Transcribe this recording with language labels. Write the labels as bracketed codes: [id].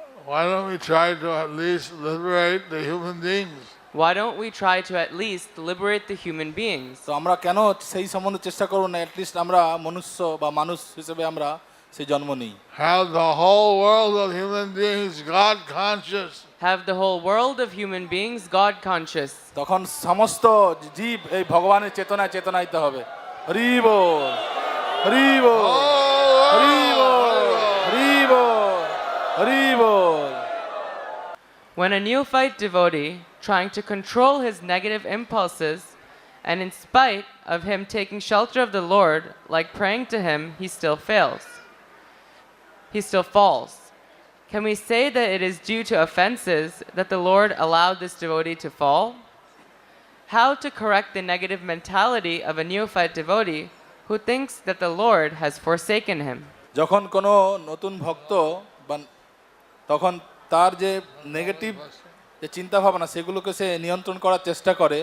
[en] why don't we try to at least liberate the human beings? why don't we try to at least liberate the human beings? [bn] তো আমরা কেন সেই সম্বন্ধে চেষ্টা করব না, অ্যাটলিস্ট আমরা মনুষ্য বা মানুষ হিসেবে আমরা সেই জন্ম নিই। [en] Have the whole world of human beings God conscious. Have the whole world of human beings God conscious. [bn] তখন সমস্ত জীব এই ভগবানের চেতনায় চেতনাইতে হবে। হরি বল, হরি বল, হরি বল, হরি বল, হরি বল। [en] When a neophyte devotee, trying to control his negative impulses, and in spite of him taking shelter of the Lord, like praying to him, he still fails. He still falls. Can we say that it is due to offenses that the Lord allowed this devotee to fall? How to correct the negative mentality of a neophyte devotee who thinks that the Lord has forsaken him? [bn] যখন কোনো নতুন ভক্ত বা তখন তার যে negative যে চিন্তা ভাবনা সেগুলোকে সে নিয়ন্ত্রণ করার চেষ্টা করে।